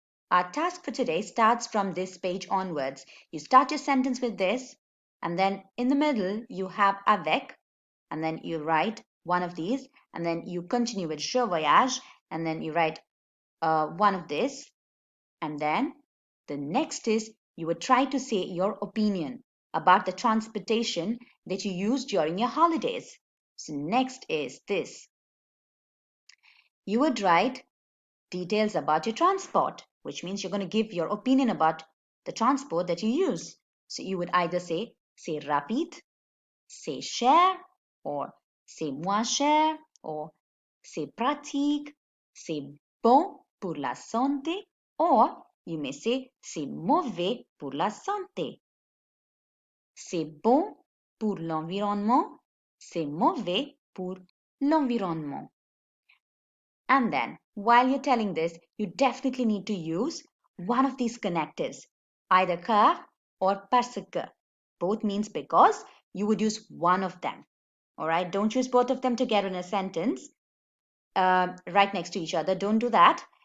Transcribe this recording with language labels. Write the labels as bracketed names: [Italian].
[English] Our task for today starts from this page onwards. You start your sentence with this, and then in the middle you have avec, and then you write one of these, and then you continue with [French] je voyage, [English] and then you write one of this, and then the next is you would try to say your opinion about the transportation that you use during your holidays. So next is this. You would write details about your transport, which means you're going to give your opinion about the transport that you use. So you would either say [French] c'est rapide, c'est cher, [English] or [French] c'est moins cher, [English] or [French] c'est pratique, c'est bon pour la santé, [English] or you may say [French] c'est mauvais pour la santé. C'est bon pour l'environnement. C'est mauvais pour l'environnement. [English] And then, while you're telling this, you definitely need to use one of these connectives, either car or parce que. Both means because. You would use one of them. All right, don't use both of them together in a sentence right next to each other. Don't do that.